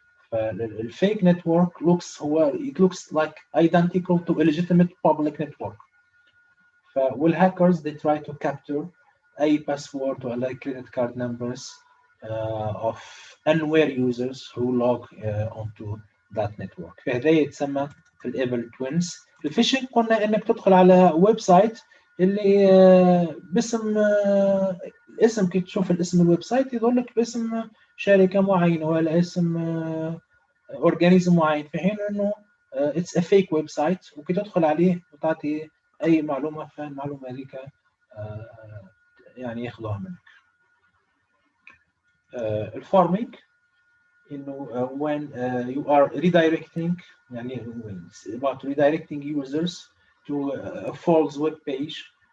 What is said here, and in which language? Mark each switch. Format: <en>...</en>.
<en>فالفيك network it looks like identical to a legitimate public network. والهاكرز they try to capture اي password</en> <ar>ولا</ar> <en>credit card numbers of unaware users who log onto that network.</en> <ar>فهذا يتسمى في الايفل توينز. الفيشنج قلنا انك تدخل على ويب سايت اللي باسم الاسم كي تشوف الاسم الويب سايت يظهر لك باسم شركه معينه ولا اسم اورجانيزم معين، في حين انه اتس ا فيك ويب سايت. وكي تدخل عليه وتعطي اي معلومه فالمعلومه هذيك يعني ياخذوها منك. الفارمينج انه</ar> <en>when you are redirecting</en> <ar>يعني</ar> <en>about redirecting users to a false web page.</en>